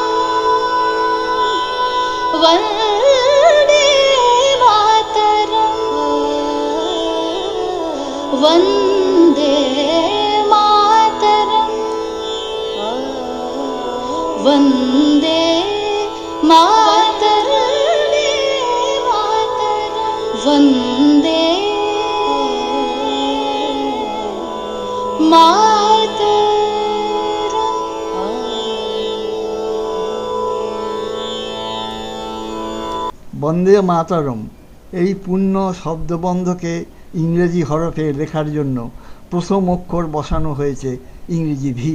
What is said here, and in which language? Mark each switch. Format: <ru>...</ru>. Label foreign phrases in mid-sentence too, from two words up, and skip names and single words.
<sa>वन्दे मातरं वन्दे मातरं वन्दे मातरं वन्दे मातरम्।</sa> <bn>বন্দে মাতরম এই পূর্ণ শব্দবন্ধকে ইংরেজি হরফে লেখার জন্য প্রথম অক্ষর বসানো হয়েছে ইংরেজি ভি।</bn>